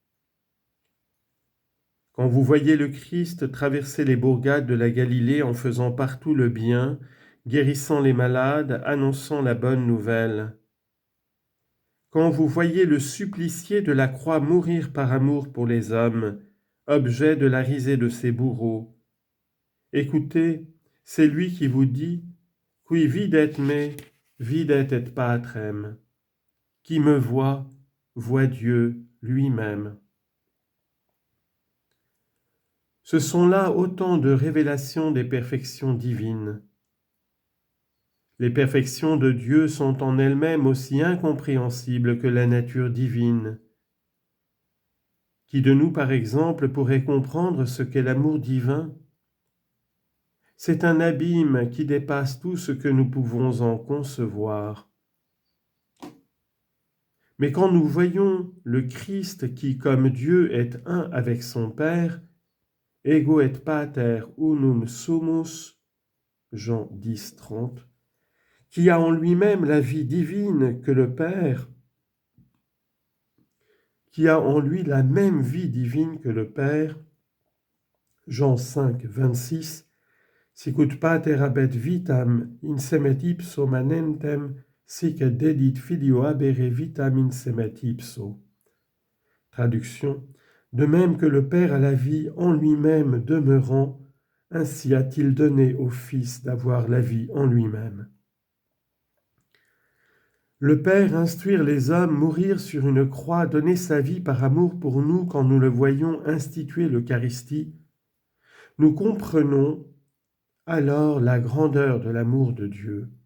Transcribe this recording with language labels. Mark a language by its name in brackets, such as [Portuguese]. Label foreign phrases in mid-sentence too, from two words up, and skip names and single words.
[French] Quand vous voyez le Christ traverser les bourgades de la Galilée en faisant partout le bien, guérissant les malades, annonçant la bonne nouvelle. Quand vous voyez le supplicié de la croix mourir par amour pour les hommes, objet de la risée de ses bourreaux. Écoutez, c'est lui qui vous dit « [Latin] Qui videt me, videt et patrem ». [French] Qui me voit, voit Dieu lui-même. Ce sont là autant de révélations des perfections divines. Les perfections de Dieu sont en elles-mêmes aussi incompréhensibles que la nature divine. Qui de nous, par exemple, pourrait comprendre ce qu'est l'amour divin ? C'est un abîme qui dépasse tout ce que nous pouvons en concevoir. Mais quand nous voyons le Christ qui, comme Dieu, est un avec son Père, [Latin] ego et pater unum sumus, [French] Jean 10, 30, qui a en lui-même la vie divine que le Père, qui a en lui la même vie divine que le Père, Jean 5, 26, [Latin] sicut pater habet vitam in semet ipso manentem, sic dedit filio habere vitam in semet ipso. [French] Traduction. De même que le Père a la vie en lui-même demeurant, ainsi a-t-il donné au Fils d'avoir la vie en lui-même. Le Père instruire les hommes, mourir sur une croix, donner sa vie par amour pour nous quand nous le voyons instituer l'Eucharistie, nous comprenons alors la grandeur de l'amour de Dieu.